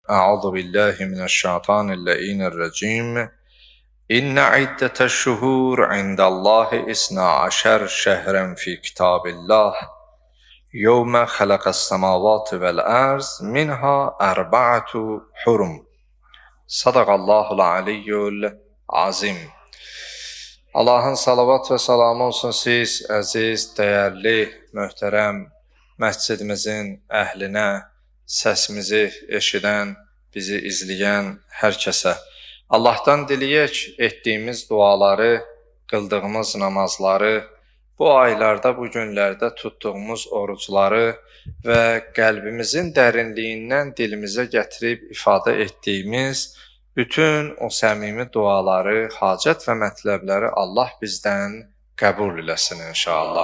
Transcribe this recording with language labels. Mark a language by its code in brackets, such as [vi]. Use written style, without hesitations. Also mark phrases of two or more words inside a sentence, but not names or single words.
[ar] أعوذ بالله من الشيطان اللعين الرجيم إن عدة الشهور عند الله 12 شهرا في كتاب الله يوم خلق السماوات والأرض منها 4 حرم. صدق الله العلي العظيم. [az] Allahın salavat və salamı olsun siz, əziz, dəyərli, möhtərəm məscidimizin əhlinə, səsimizi eşidən, bizi izləyən hər kəsə. Allahdan diləyək etdiyimiz duaları, qıldığımız namazları, bu aylarda, bu günlərdə tutduğumuz orucları və qəlbimizin dərinliyindən dilimizə gətirib ifadə etdiyimiz bütün o səmimi duaları, hacət və mətləbləri Allah bizdən qəbul eləsin inşallah.